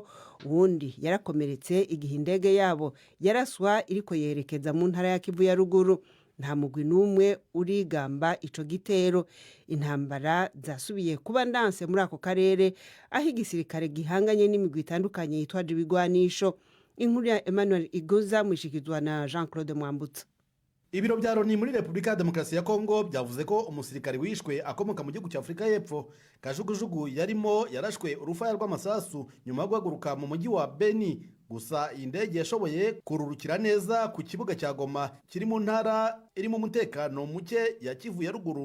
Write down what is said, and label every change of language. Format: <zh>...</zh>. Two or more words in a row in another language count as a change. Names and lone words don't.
<rn>Uwundi yarakomeretse igihe indege yabo yaraswa iriko yerekeza mu ntara ya Kivu ya ruguru. Nta mugwi n'umwe urigamba ico gitero. Intambara zasubiye kuba ndanse muri ako karere aho igisirikare gihanganye n'imigwi itandukanye yitwaje ibigwanisho. Inkuru ya Emmanuel Iguza mwishikizwa na Jean Claude Mwambutsa.</rn> <rw>Ibiro bya Loni muri Repubulika ya Demokarasi ya Congo byavuze ko umusirikare wishwe akomoka mu gihugu cya Afrika y'Epfo. Kajugujugu yarimo yarashwe urufaya rw'amasasu nyuma yo guhaguruka mu mujyi wa Beni. Gusa iyi ndege yashoboye kururukira neza ku kibuga cya Goma kiri mu ntara irimo umutekano muke ya Kivu ya ruguru.</rw>